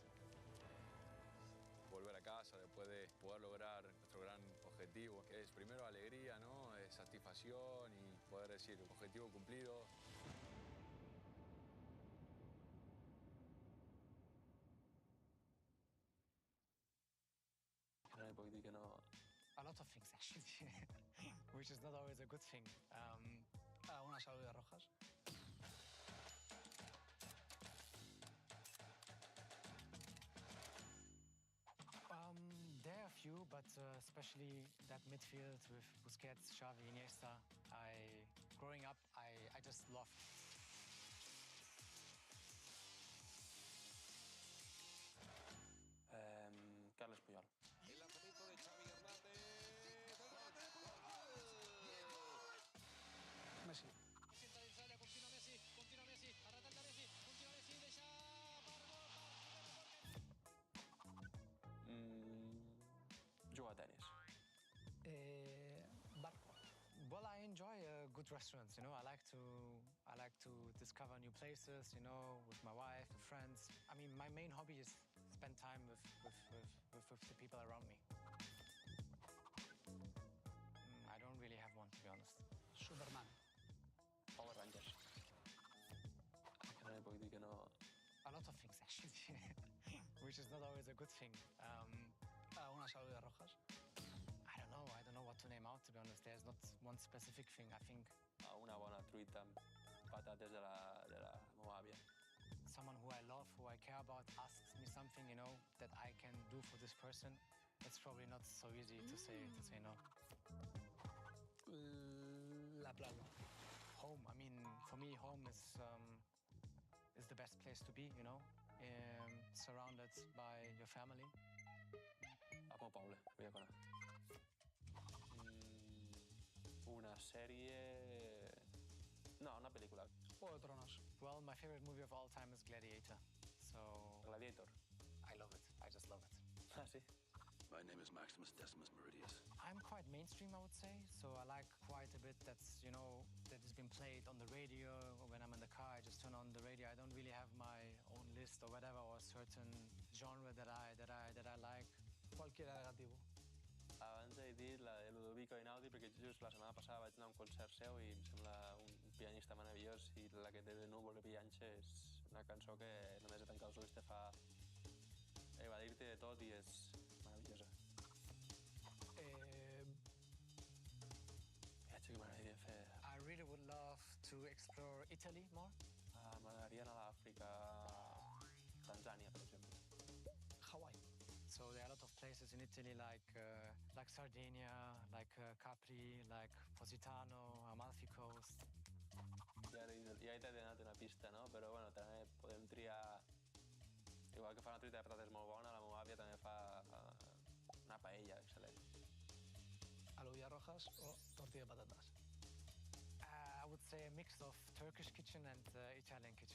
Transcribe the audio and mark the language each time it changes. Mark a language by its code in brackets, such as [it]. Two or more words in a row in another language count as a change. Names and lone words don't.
[es] Volver a casa después de poder lograr nuestro gran objetivo, que es primero alegría, ¿no? Satisfacción y poder decir objetivo cumplido. [en] A lot of things actually, which is not always a good thing. [es] Unas alubias rojas. [en] There are a few, but especially that midfield with Busquets, Xavi, Iniesta. Growing up, I just love. Carles Puyol. [es] El lanzamiento de Xavi Hernández. Messi. [ca] Messi entra dins l'àrea, continua Messi, ha ratat Messi, continua Messi, deixa per gol, [es] Jugar a tenis. Barco. [en] Well, I enjoy good restaurants. You know, I like to discover new places. You know, with my wife, with friends. I mean, my main hobby is spend time with the people around me. I don't really have one, to be honest. Superman. Power Rangers. [ca] No puc dir que no. [en] A lot of things actually, which is not always a good thing. [es] Unas alubias rojas. [en] I don't know what to name out, to be honest. There's not one specific thing. I think [ca] Una bona truita amb patates de la meva àvia. [en] someone who I love, who I care about, asks me something, you know, that I can do for this person. It's probably not so easy to say no. [es] La playa. [en] Home. I mean, for me, home is the best place to be. You know, surrounded by your family. [ca] A meu poble, Villaconà. Una sèrie... No, una pel·lícula. [es] Juego de Tronos. [en] Well, my favorite movie of all time is Gladiator. So... Gladiator. I love it. I just love it. [ca] Ah, sí? [en] My name is Maximus Decimus Meridius. I'm quite mainstream, I would say. So I like quite a bit that's, you know, that has been played on the radio. Or when I'm in the car, I just turn on the radio. I don't really have my own list or whatever, or a certain genre that I like. [es] Qualquiera negativo. [ca] Abans he dit la de Ludovico Einaudi, perquè just la setmana passada vaig anar a un concert seu i em sembla un pianista meravellós, i la que té de Núvol de Pillanxe és una cançó que només de tancar els ulls te fa evadir-te de tot i és meravellosa. Viatge que m'agradaria fer... [en] I really would love to explore Italy more. [ca] M'agradaria anar a l'Àfrica, Tanzània, per exemple. Hawaii. [en] So there are a lot of places in Italy like Sardinia, like Capri, like Positano, Amalfi Coast. [ca] Ja he donat una pista, no? Però bueno, també podem triar... Igual que fa una truita de patates molt bona, la meva àvia també fa una paella excel·lent. [es] Alubias rojas o tortilla de patatas? [en] I would say a mix of Turkish kitchen and Italian kitchen.